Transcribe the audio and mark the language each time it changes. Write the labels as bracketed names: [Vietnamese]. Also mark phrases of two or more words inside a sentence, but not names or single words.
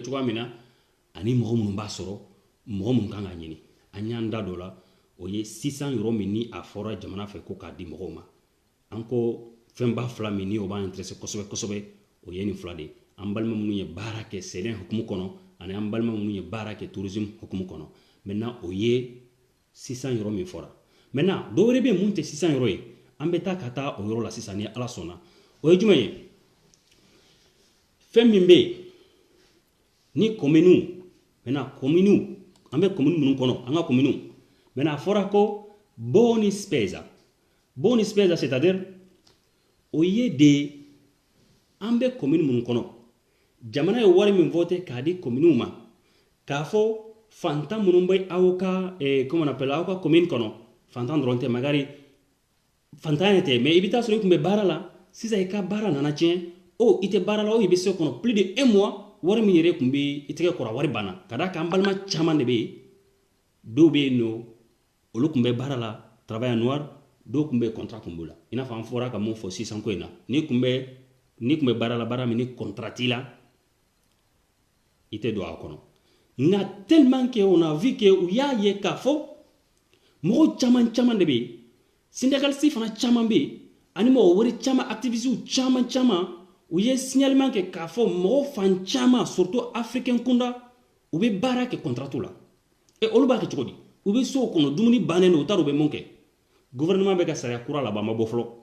[Bambara] cogoya min na ani mɔgɔ minnu b'a sɔrɔ mɔgɔ minnu kan ka ɲini an y'an da dɔ la o ye 600 euro min ni a fɔra jamana fɛ ko k'a di mɔgɔw ma an ko fɛnba fila min ni o b'an intéressé kosɛbɛ kosɛbɛ o ye nin fila de ye an balima minnu ye baara kɛ sɛnɛ hukumu kɔnɔ ani an balima minnu ye baara kɛ tourisme hukumu kɔnɔ maintenant o ye 600 euro min fɔra maintenant dɔ wɛrɛ bɛ yen mun tɛ 600 euro ye an bɛ taa ka taa o yɔrɔ la sisan ni Ala sɔnna o ye jumɛn ye fɛn min bɛ yen ni [French] commune maintenant commune [Bambara] an bɛ commune minnu kɔnɔ an ka [French] commune maintenant [Bambara] a fɔra ko [Italian] boni spesa [Bambara] c'est-à-dire o ye de an bɛ commune minnu kɔnɔ jamana ye wari min voté k'a di commune ma k'a fɔ fantan minnu bɛ aw ka [French] comment on appelle [Bambara] aw ka commune kɔnɔ fantan dɔrɔn tɛ magari fantan yɛrɛ tɛ mais i bɛ taa sɔrɔ i tun bɛ baara la sisan i ka baara nana tiɲɛ i tɛ baara la i bɛ se kɔnɔ [French] plus de 1 mois [Bambara] wari min yɛrɛ tun bɛ i tɛgɛ kɔrɔ wari banna ka d'a kan an balima caman de bɛ yen dɔw bɛ yen nɔ olu tun bɛ baara la [French] travail noir [Bambara] dɔw tun bɛ contrat kun b'u la i n'a fɔ an fɔra ka mun fɔ sisan ko in na n'i tun bɛ baara la baara min ni contrat t'i la i tɛ don a kɔnɔ nka [French] tellement que on a vu que [Bambara] u y'a ye k'a fɔ mɔgɔ caman de bɛ yen syndicaliste fana caman bɛ yen ani mɔgɔ wɛrɛ caman activistes caman caman u ye signalement kɛ k'a fɔ mɔgɔ fan caman [French] surtout africain [Bambara] kunda u bɛ baara kɛ contrat la olu b'a kɛ cogo di u bɛ so kɔnɔ dumuni bannen don u t'a dɔn u bɛ mun kɛ gouvernement bɛ ka sariya kura laban ma bɔ fɔlɔ